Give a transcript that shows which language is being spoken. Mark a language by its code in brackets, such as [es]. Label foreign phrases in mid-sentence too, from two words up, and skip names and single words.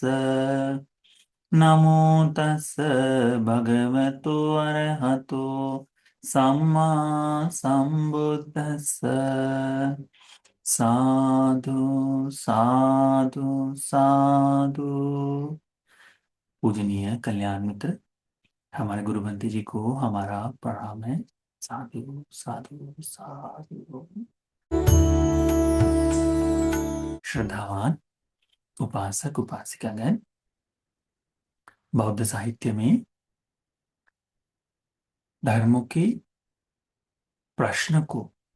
[pi] नमो तस् भगवतो अरहतो सम्मा संबुद्दस्स। साधु साधु साधु। [hi] पूजनीय कल्याण मित्र, हमारे गुरु बंटी जी को हमारा प्रणाम है। [pi] साधु साधु साधु। [hi] श्रद्धावान उपासक उपासिकागण, बौद्ध साहित्य में धर्मों के प्रश्न को